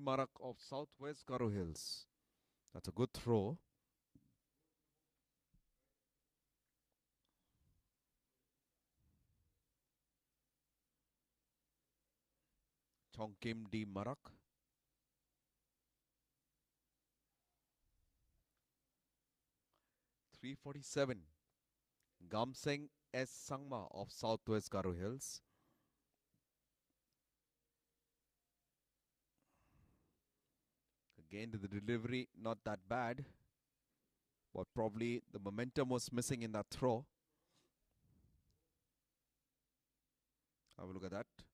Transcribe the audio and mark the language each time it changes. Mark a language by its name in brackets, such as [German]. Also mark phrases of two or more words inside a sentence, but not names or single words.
[English] Marak of Southwest Garo Hills. That's a good throw. Chongkim D. Marak. .347 Gamseng S. Sangma of Southwest Garo Hills. Again, the delivery not that bad, but probably the momentum was missing in that throw. Have a look at that.